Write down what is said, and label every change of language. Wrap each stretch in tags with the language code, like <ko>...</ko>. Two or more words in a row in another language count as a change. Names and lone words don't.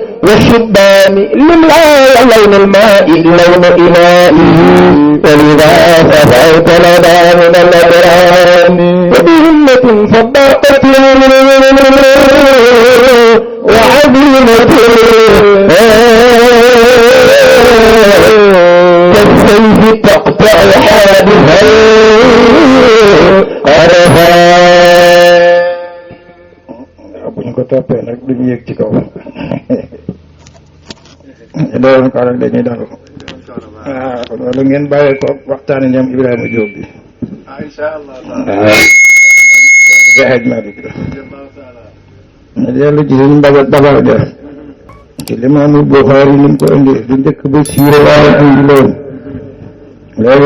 <ar>والشبان لملا لون الماء لون إنائه ولذا ففوت لنا من الأبرار وبهمة صداقة وعظيمة كالسيف تقطع حادثا</ar> <wo>bu ñu ko toppee nag duñu yëg ci kaw doon ko rek dañuy dal waaw loolu ngeen bàyyee ko waxtaane ñoom Ibrahima Diop bi inshallah waaw jaxej Malik ñu dellu ci suñu dabal def ci Limaamul Buxaari ni mu ko indi du njëkk ba siire waaye andi loon léegi</wo>